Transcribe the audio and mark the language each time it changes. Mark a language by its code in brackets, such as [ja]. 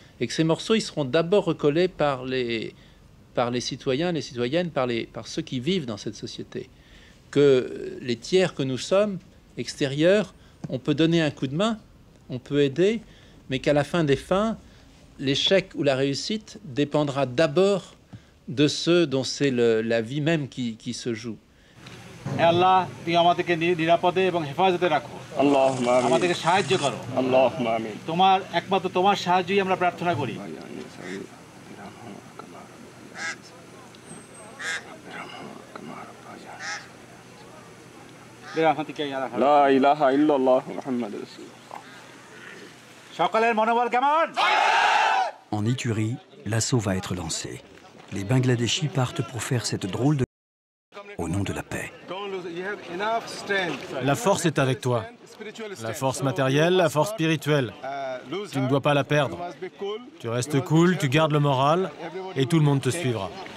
[fr] Et que ces morceaux, ils seront d'abord recollés par les citoyens, les citoyennes, par ceux qui vivent dans cette société. Que les tiers que nous sommes, extérieurs, on peut donner un coup de main, on peut aider, mais qu'à la fin des fins, l'échec ou la réussite dépendra d'abord de ceux dont c'est la vie même qui se joue. [bn] আল্লাহ তুমি আমাদেরকে নিরাপদে এবং হেফাজতে রাখো আল্লাহুম্মা আমিন আমাদেরকে সাহায্য করো আল্লাহুম্মা আমিন তোমার একমাত্র তোমার সাহায্যই আমরা প্রার্থনা করি [ar] লা ইলাহা ইল্লাল্লাহ মুহাম্মাদুর রাসূলুল্লাহ [bn] সকলের মনোবল কেমন [fr] En Ituri, l'assaut va être lancé. Les Bangladeshis partent pour faire cette drôle de au nom de la paix. La force est avec toi. La force matérielle, la force spirituelle. Tu ne dois pas la perdre. Tu restes cool, tu gardes le moral et tout le monde te suivra.